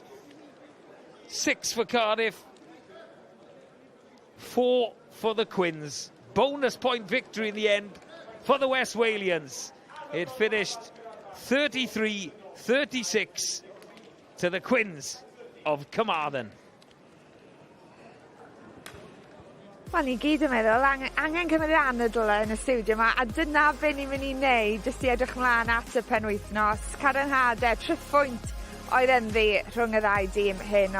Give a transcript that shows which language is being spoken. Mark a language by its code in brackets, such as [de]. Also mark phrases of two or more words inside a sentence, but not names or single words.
[en] 6 for Cardiff, 4 for the Quins. Bonus point victory in the end for the West Walians. It finished 33-36 to the Quins of Carmarthen. [cy] Wel, ni gyd yn meddwl, angen cymryd anadl yn y stiwdio yma, a dyna be ni'n mynd i wneud, jyst i edrych mlaen at y penwythnos. Cadarnhadau, triphwynt oedd ynddi rhwng y ddau dîm heno.